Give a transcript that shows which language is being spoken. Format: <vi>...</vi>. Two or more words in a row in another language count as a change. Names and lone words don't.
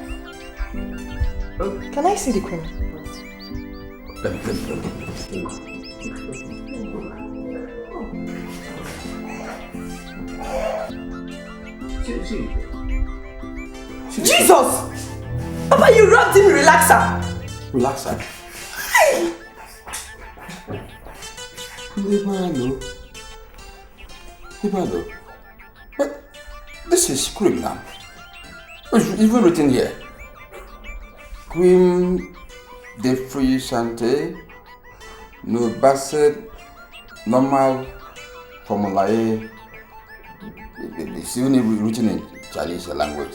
<en>Can I see the cream? Let me. See. Jesus! Papa, you rubbed him relaxer! Relaxer? Libalo. But this is cream now. It's even written here.</en> <fr>Cream de fruits santé, no basset,</fr> <en>normal formulae. It's only written in Chinese language.</en>